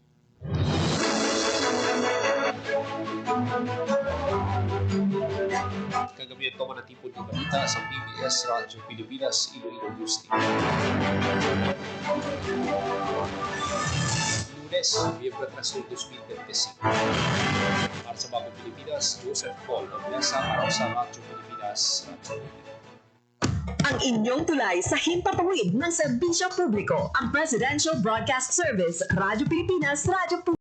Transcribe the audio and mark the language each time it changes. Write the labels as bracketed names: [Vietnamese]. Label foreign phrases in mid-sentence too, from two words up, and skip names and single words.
[Filipino] Kagabi ito manatipon ng balita sa PBS Radyo Pilipinas Iloilo News Team. Lunes, Nobyembre 3, 2025. Para sa Bagong Pilipinas, Joseph Paul, ang mesa araw sa Radyo Pilipinas. Ang inyong tulay sa himpapawid ng serbisyo publiko, ang Presidential Broadcast Service, Radyo Pilipinas, Radyo